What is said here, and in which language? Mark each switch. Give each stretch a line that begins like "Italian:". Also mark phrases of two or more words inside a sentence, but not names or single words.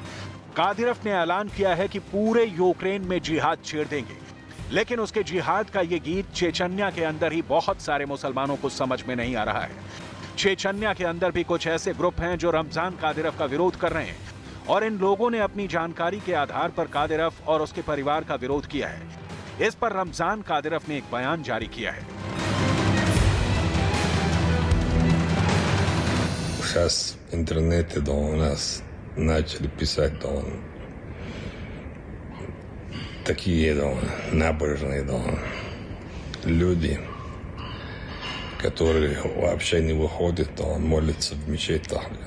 Hindi: कादिरव ने ऐलान किया है कि पूरे यूक्रेन में जिहाद छेड़ देंगे, लेकिन उसके जिहाद का ये गीत चेचन्या के अंदर ही बहुत सारे मुसलमानों को समझ में नहीं आ रहा है। चेचन्या के अंदर भी कुछ ऐसे ग्रुप हैं जो रमजान कादिरव का विरोध कर रहे हैं और इन लोगों ने अपनी जानकारी के आधार पर कादिरव और उसके परिवार का विरोध किया है। इस पर रमजान कादिरव ने एक बयान जारी किया है।
Russian: Сейчас в интернете у нас начали писать такие набожные люди, которые вообще не выходят, молятся в мечетях,